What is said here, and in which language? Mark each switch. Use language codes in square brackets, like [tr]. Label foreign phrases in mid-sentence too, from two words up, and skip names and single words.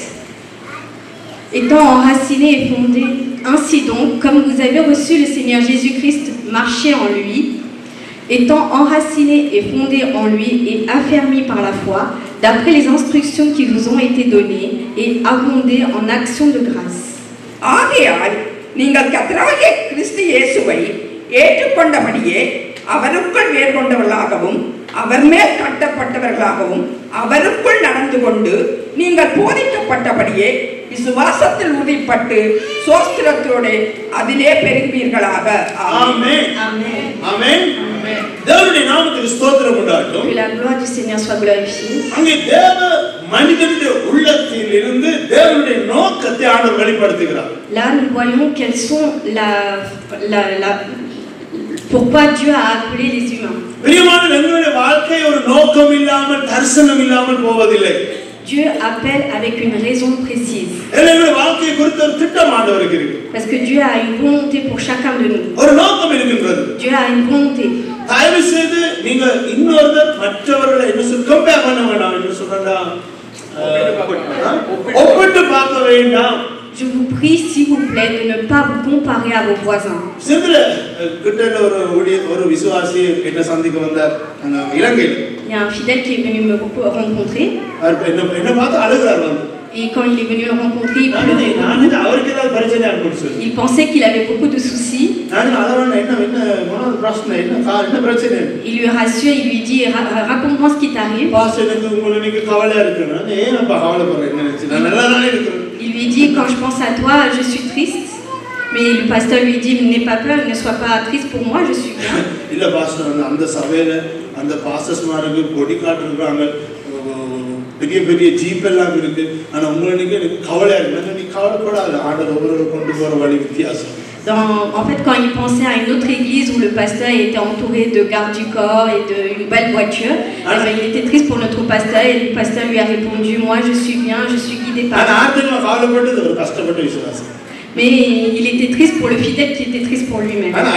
[fr] Étant enracinés et fondés, ainsi donc, comme vous avez reçu le Seigneur Jésus-Christ, marchez en lui, étant enracinés et fondés en lui et affermis par la foi, d'après les instructions qui vous ont été données, et abondés en actions de grâce. [ta] ஆகையால் நீங்கள் கர்த்தராகிய கிறிஸ்து இயேசுவை ஏற்றுக்கொண்டபடியே அவருக்குள் வேர்கொண்டவர்களாகவும் அவர் மேல் கட்டப்பட்டவர்களாகவும் அவருக்குள் நடந்து கொண்டு நீங்கள் போதிக்கப்பட்டபடியே விசுவாசத்தில் உறுதிப்பட்டு சோஸ்திரத்தோடு அதிலே பெருகுவீர்களாக. ஆமென். ஆமென். ஆமென். தேவனுடைய நாமத்துக்கு ஸ்தோத்திரம் உண்டாகட்டும். [fr] Que la gloire du Seigneur soit glorifiée. [ta] அங்கே தேவ மனிதனுடைய உள்ளத்தில் இருந்து தேவனுடைய நோக்கத்தை ஆண்டவர் வெளிப்படுத்துகிறார். [fr] Là nous voyons quelles sont pourquoi Dieu a appelé les humains. [ta] பிரியமான நம்முடைய வாழ்க்கை ஒரு நோக்கம் இல்லாமல் தரிசனம் இல்லாமல் போவதில்லை. [fr] Dieu appelle avec une raison précise. [ta] நம்முடைய வாழ்க்கையை குறித்து ஒரு திட்டம் ஆண்டவருக்கு இருக்கு. [fr] Parce que Dieu a une volonté pour chacun de nous. [ta] ஒரு நோக்கம் இருக்கிறது. [fr] Dieu a une volonté. [ta] தயவு செய்து நீங்க இன்னொருத்தர் மற்றவர்களை என்ன கம்பேர் பண்ண வேண்டாம் என்று சொன்னா ஒப்பிட்டு பார்க்க வேண்டாம். [fr] Je vous prie s'il vous plaît de ne pas vous comparer à vos voisins. [ta] சில கிட்ட ஒரு விசுவாசி என்ன சந்திக்க வந்தார் இலங்கையில். [fr] Il y a un fidèle qui est venu me rencontrer. [ta] என்ன பார்த்து அழுகிறார் வந்து. [fr] Et quand il est venu le rencontrer, il pleurait. Il pensait qu'il avait beaucoup de soucis. Il lui rassure, il lui dit raconte-moi ce qui t'arrive. Il lui dit quand je pense à toi, je suis triste. Mais le pasteur lui dit n'aie pas peur, ne sois pas triste pour moi, je suis bien. [ta] பெரிய பெரிய ஜீப் எல்லாம் இருக்கு. ஆனா உங்களுக்கு எனக்கு கவலையா இருக்கு. நீ கவலைப்படாத, ஆண்டவர் ஒவ்வொரு கொண்டு போற வழி வித்தியாசம். [fr] En fait, quand il pensait à une autre église où le pasteur était entouré de gardes du corps et d'une belle voiture, il était triste pour notre pasteur et le pasteur lui a répondu moi je suis bien, je suis guidé par Dieu. Mais il était triste pour le fidèle qui était triste pour lui-même.